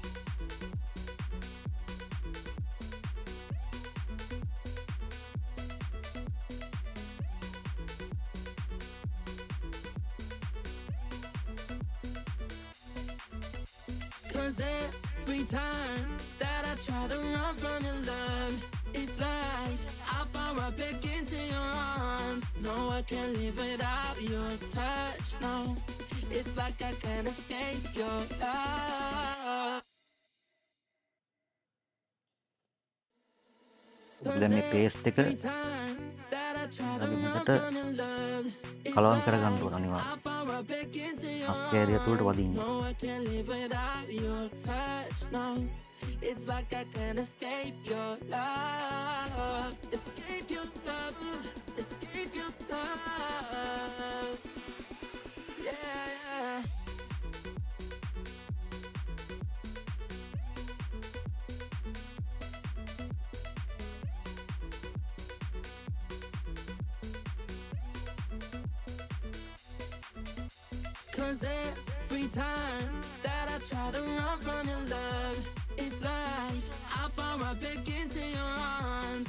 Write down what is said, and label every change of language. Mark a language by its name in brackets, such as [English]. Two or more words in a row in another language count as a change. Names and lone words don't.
[English] Cause every time that I try to run from your love, it's like I fall right back into your arms. No, I can't live without your touch, no. It's like I can't escape your love. [Sinhala] දැන් මේ පේස්ට් එක [English] Every time that I try to [Sinhala] හරි [English] run [Sinhala] හොඳට [English] from your love, it's [Sinhala] කලවම් කරගන්න [English] like [Sinhala] ඕන අනිවාර්යෙන්. [English] I fall right back into your [Sinhala] මස් කෑලි ඇතුළට [English] arms. [Sinhala] වදින්න. [English] No, I can't live without your touch, no. It's like I can't escape your love. Escape your love. Escape your love. Yeah. Cause every time that I try to run from your love, it's like I fall right back into your arms.